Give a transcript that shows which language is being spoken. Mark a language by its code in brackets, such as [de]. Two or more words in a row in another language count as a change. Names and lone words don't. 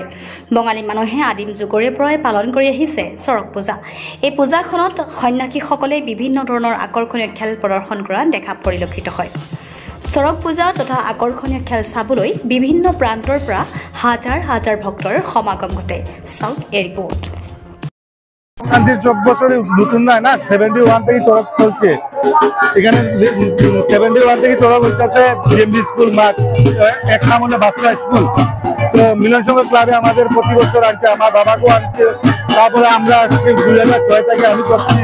[as] বঙালী মানুহে আদিম যুগৰে পৰাই পালন কৰি আহিছে চৰক পূজা। এই পূজাখনত সন্ন্যাসীসকলে বিভিন্ন ধৰণৰ আকৰ্ষণীয় খেল প্ৰদৰ্শন কৰা দেখা পৰিলক্ষিত হয়। চৰক পূজা তথা আকৰ্ষণীয় খেল চাবলৈ বিভিন্ন প্ৰান্তৰ পৰা হাজাৰ হাজাৰ ভক্তৰ সমাগম ঘটে। চাউথ এ রিপোর্ট। [bn] নতুন নয় না, 71 থেকে চড়ক চলছে। এখানে 71 থেকে চড়ক হইতেছে BMB স্কুল মাঠ, এক নাম হলো বাস্তবা স্কুল। তো মিলন সংঘ ক্লাবে আমাদের প্রতি বছর আনছে, আমার বাবাকেও আনছে, তারপরে আমরা আসছি 2006 থেকে আমি করছি।